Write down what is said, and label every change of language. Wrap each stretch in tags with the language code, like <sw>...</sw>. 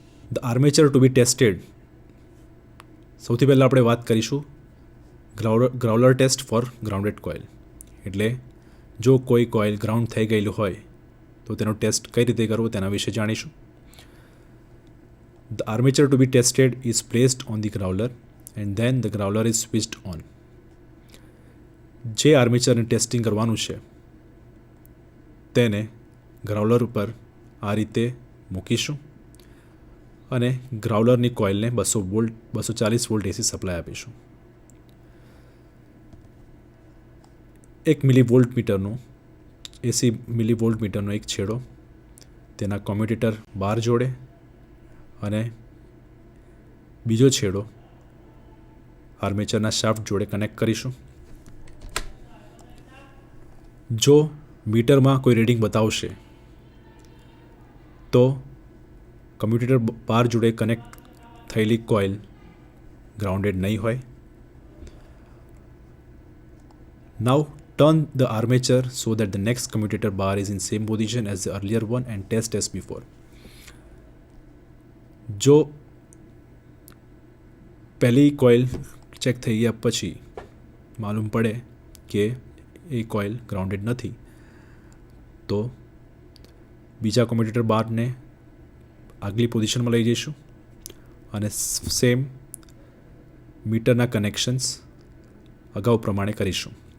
<en>The armature to be tested.</en> <gu>સૌથી પહેલાં આપણે વાત કરીશું ગ્રાઉલર ટેસ્ટ ફોર ગ્રાઉન્ડેડ કોઇલ. એટલે જો કોઈ કોઇલ ગ્રાઉન્ડ થઈ ગયેલું હોય તો તેનો ટેસ્ટ કઈ રીતે કરવો તેના વિશે જાણીશું.</gu> <en>The armature to be tested is placed on the growler and then the growler is switched on.</en> <gu>જે આર્મેચરને ટેસ્ટિંગ કરવાનું છે તેને ગ્રાઉલર ઉપર આ રીતે મૂકીશું અને ગ્રાઉલરની કોઇલને 240 વોલ્ટ એસી સપ્લાય આપીશું. 1 મિલીવોલ્ટ મીટરનું એસી મિલીવોલ્ટ મીટરનો એક છેડો તેના કોમ્યુટેટર બાર જોડે અને બીજો છેડો આર્મેચરના શાફ્ટ જોડે કનેક્ટ કરીશું. જો મીટરમાં કોઈ રીડિંગ બતાવશે તો કમ્યુટેટર બાર જોડે કનેક્ટ થયેલી કોઇલ ગ્રાઉન્ડેડ નહીં હોય.</gu> <en>Now turn the armature so that the next commutator bar is in same position as the earlier one and test as before.</en> <gu>જો પહેલી કોઇલ ચેક થઈ ગયા પછી માલુમ પડે કે એ કોઇલ ગ્રાઉન્ડેડ નથી તો બીજા કોમ્યુટેટર બારને આગલી પોઝિશનમાં લઈ જઈશું અને સેમ મીટરના કનેક્શન્સ અગાઉ પ્રમાણે કરીશું.</gu>